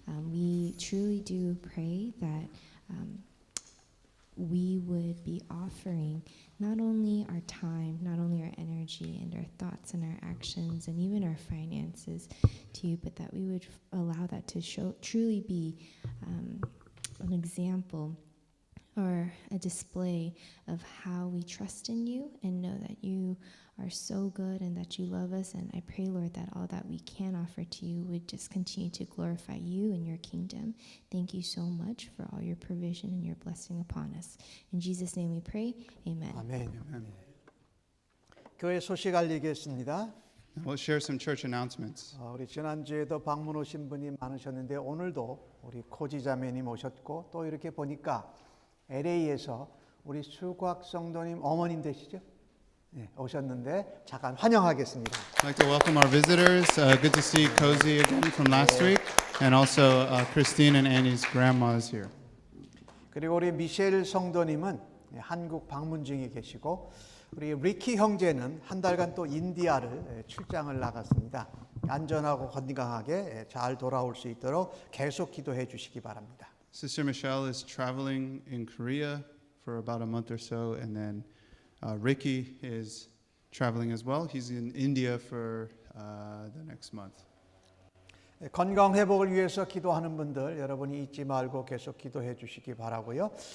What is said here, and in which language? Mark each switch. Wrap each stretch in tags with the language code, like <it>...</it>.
<en>We truly do pray that we would be offering not only our time, not only our energy and our thoughts and our actions and even our finances to you, but that we would allow that to truly be an example or a display of how we trust in you and know that you are so good and that you love us. And I pray, Lord, that all that we can offer to you would just continue to glorify you and your kingdom. Thank you so much for all your provision and your blessing upon us. In Jesus' name we pray. Amen.</en> <ko>아멘. 교회 소식 알리겠습니다.</ko> <en>We'll share some church announcements.</en> <ko>우리 지난주에도 방문 오신 분이 많으셨는데 오늘도 우리 코지 자매님 오셨고 또 이렇게 보니까 LA에서 우리 수곽 성도님 어머님 되시죠? 네, 오셨는데 잠깐 환영하겠습니다.</ko> <en>I'd like to welcome our visitors. Good to see Cozy again from last week. And also Christine and Annie's grandma is here.</en> <ko>그리고 우리 미셸 성도님은 한국 방문 중에 계시고 우리 리키 형제는 한 달간 또 인디아를 출장을 나갔습니다. 안전하고 건강하게 잘 돌아올 수 있도록 계속 기도해 주시기 바랍니다.</ko> <en>Sister Michelle is traveling in Korea for about a month or so. And then Ricky is traveling as well. He's in India for the next month.</en> <ko>건강 회복을 위해서 기도하는 분들 여러분이 잊지 말고 계속 기도해 주시기 바라고요.</ko>